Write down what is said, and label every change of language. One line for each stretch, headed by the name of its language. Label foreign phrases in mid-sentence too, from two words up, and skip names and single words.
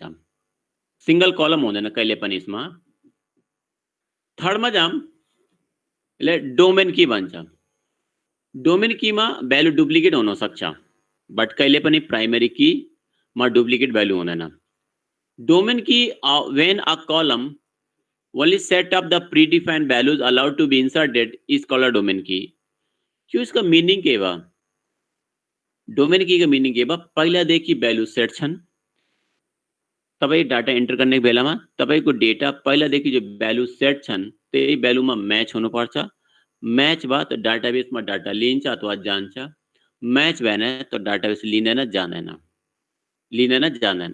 English: single column
Nepali: हुँदैन कहिले पनि यसमा। थर्डमा जाम, यसलाई
English: domain key
Nepali: भन्छ।
English: domain key-ma value duplicate
Nepali: हुन सक्छ, बट कहिले पनि प्राइमरी कीमा डुप्लिकेट भ्यालु हुँदैन।
English: domain key when a column only set of the predefined values allowed to be inserted is called a domain key.
Bhojpuri: क्यों इसका मीनिंग के बा?
English: domain key
Bhojpuri: का मीनिंग के बा,
Nepali: पहिलादेखि भ्यालु सेट छन्। तपाई
English: data enter
Nepali: गर्ने बेलामा तपाईको डेटा पहिलादेखि जो भ्यालु सेट छन् त्यही भ्यालुमा म्याच हुनुपर्छ। म्याच भयो त डाटाबेसमा डाटा लिन्छ अथवा जान्छ, म्याच भएन त डाटाबेस लिँदैन जाँदैन।